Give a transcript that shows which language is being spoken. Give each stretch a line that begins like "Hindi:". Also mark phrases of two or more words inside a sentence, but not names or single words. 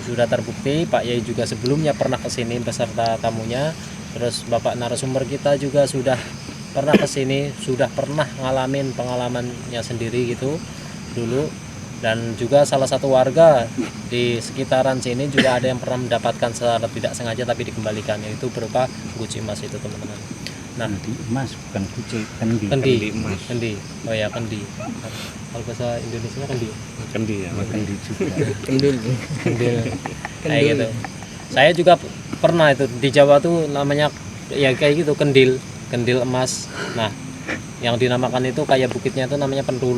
Indonesian: Sudah terbukti Pak Yai juga sebelumnya pernah ke sini beserta tamunya, terus Bapak narasumber kita juga sudah pernah ke sini, sudah pernah ngalamin pengalamannya sendiri gitu dulu. Dan juga salah satu warga di sekitaran sini juga ada yang pernah mendapatkan secara tidak sengaja tapi dikembalikan, yaitu berupa guci emas itu teman-teman. Nah, Kendi emas bukan kucing, kendi. kendi Kendi emas. kendi, oh ya kendi, kalau bahasa Indonesia kendi, Kendi ya, Kendi juga. kendil kayak gitu. Saya juga pernah itu di Jawa tuh namanya ya kayak gitu, kendil emas. Nah, yang dinamakan itu kayak bukitnya itu namanya Pentulu.